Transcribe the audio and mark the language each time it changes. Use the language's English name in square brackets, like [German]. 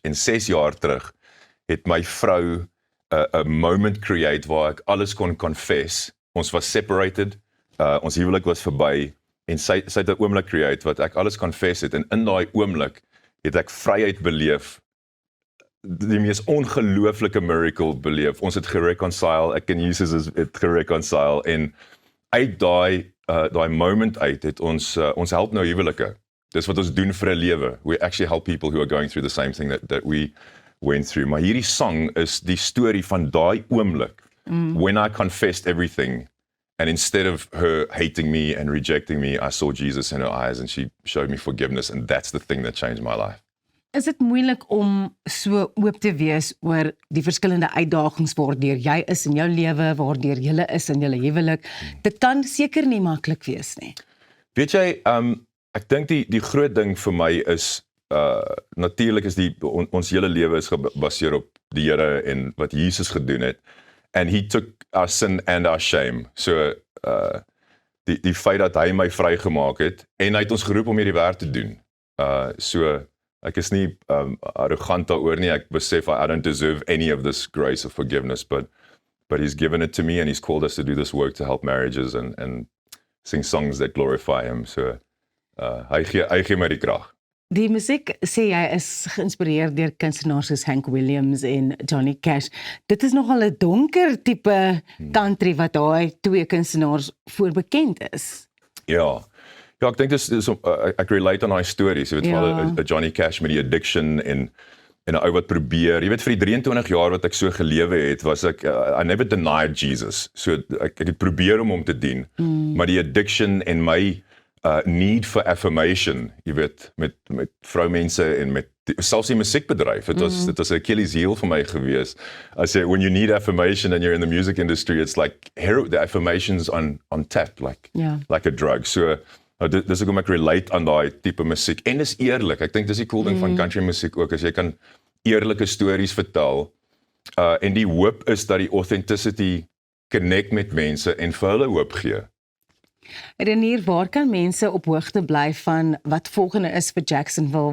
[Afrikaans] En 6 jaar terug het my vrou 'n moment create waar ek alles kon confess. Ons was separated, ons huwelik was verby en sy het 'n oomblik create wat ek alles confess het en in daai oomblik het ek vryheid beleef. Die mees ongelooflike miracle beleef. Ons het gereconcile, ek en Jesus het gereconcile en uit daai moment uit het ons help nou huwelike. Dis wat ons doen vir 'n lewe. [English] We actually help people who are going through the same thing that we went through. [Afrikaans] Maar hierdie song is die storie van daai oomblik [English] when I confessed everything and instead of her hating me and rejecting me, I saw Jesus in her eyes and she showed me forgiveness and that's the thing that changed my life. [Afrikaans] Is dit moeilik om so oop te wees oor die verskillende uitdagings waardeur jy is in jou lewe, waardeur jy is in julle huwelik? Dit kan seker nie maklik wees nie. Weet jy, ek dink die groot ding vir my is natuurlik is ons hele lewe is gebaseer op die Here en wat Jesus gedoen het. [English] And he took our sin and our shame. [Afrikaans] So die feit dat hy my vrygemaak het en hy het ons geroep om hierdie werk te doen. So ek is nie arrogant daaroor nie. Ek besef [English] I don't deserve any of this grace of forgiveness, but but He's given it to me, and He's called us to do this work to help marriages and sing songs that glorify Him. [Afrikaans] So hy gee my die krag. Die musiek, sê jy, is geïnspireer deur kunstenaars soos Hank Williams en Johnny Cash. Dit is nogal 'n donker tipe country wat daai twee kunstenaars voor bekend is. Ja, ek dink dis ek relate aan daai stories, jy weet, Ja. van 'n Johnny Cash met die addiction en 'n ou wat probeer, jy weet, vir die 23 jaar wat ek so gelewe het, was ek [English] I never denied Jesus. [Afrikaans] So ek het probeer om hom te dien, maar die addiction en my [English] need for affirmation, [Afrikaans] jy weet, met vroumense en met selfs die musiekbedryf. Dit was 'n Achilles heel vir my gewees. [English] I say when you need affirmation and you're in the music industry, it's like the affirmations on tap, like a drug. [Afrikaans] So dis hoekom ek relate aan daai tipe musiek. En dis eerlik. Ek dink dis die cool ding van country musiek ook, as jy kan eerlike stories vertel. En die hoop is dat die authenticity connect met mense en vir hulle hoop gee. Renier, waar kan mense op hoogte bly van wat volgende is vir Jacksonville?